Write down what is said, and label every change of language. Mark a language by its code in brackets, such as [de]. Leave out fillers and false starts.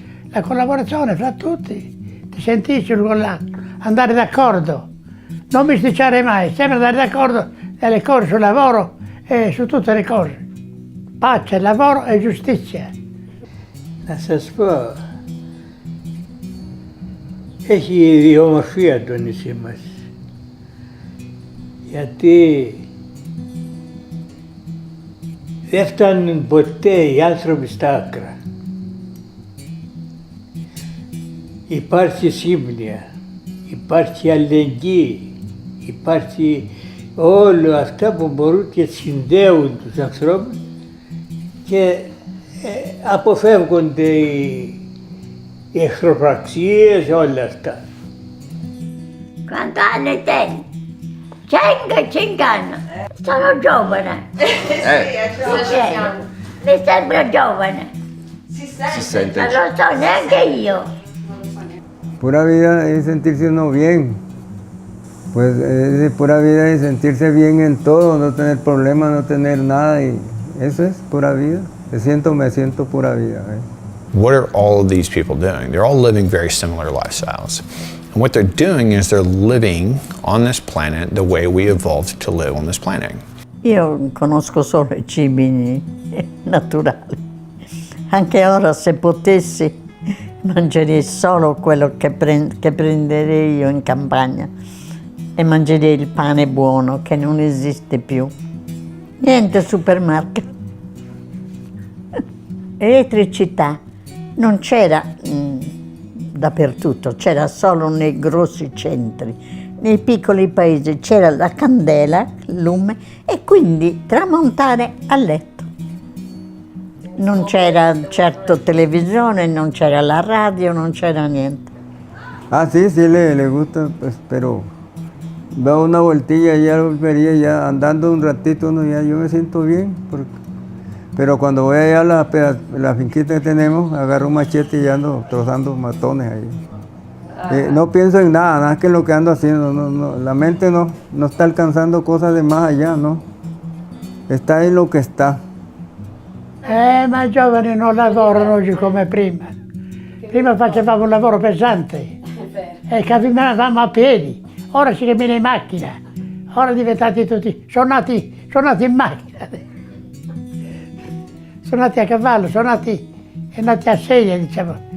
[it] La collaborazione fra tutti, ti sentisci andare d'accordo, non bisticciare mai, sempre andare d'accordo nelle cose sul lavoro e su tutte le cose. Pace, lavoro e giustizia. [el] Να σας πω, έχει ιδιομορφία το νησί μας, γιατί δεν φτάνουν ποτέ οι άνθρωποι στα άκρα. Υπάρχει σύμπνοια, υπάρχει αλληλεγγύη, υπάρχει όλα αυτά που μπορούν και συνδέουν τους ανθρώπους και αποφεύγονται οι εχθροπραξίες, όλα αυτά. [it] Cantare te, cingano, sono giovane. Mi sembra giovane. Si sente. Non lo so neanche io. [es] Pura vida es sentirse uno bien. Pues es pura vida es sentirse bien en todo, no tener problemas, no tener nada, y eso es pura vida. Me siento pura vida. [en] What are all of these people doing? They're all living very similar lifestyles. And what they're doing is they're living on this planet the way we evolved to live on this planet. [it] Io conosco solo i cibi naturali. Anche ora, se potessi Mangerei solo quello che prenderei io in campagna e mangerei il pane buono che non esiste più. Niente supermarket. Elettricità non c'era dappertutto, c'era solo nei grossi centri. Nei piccoli paesi c'era la candela, il lume, e quindi tramontare a letto. Non c'era certo televisione, non c'era la radio, non c'era niente. [es] Ah, sí, sí le gusta, pues, pero da una vueltilla y ya volvería, ya andando un ratito, uno ya, yo me siento bien. Pero cuando voy allá a la finquita que tenemos, agarro un machete y ando trozando matones ahí. No pienso en nada, nada que lo que ando haciendo, la mente no está alcanzando cosas de más allá, no. Está en lo che sta. [it] Ma i giovani non lavorano oggi come prima. Prima facevamo un lavoro pesante e camminavamo a piedi, ora si cammina in macchina, ora diventati tutti, sono nati in macchina, sono nati a cavallo, sono nati a sedia, diciamo.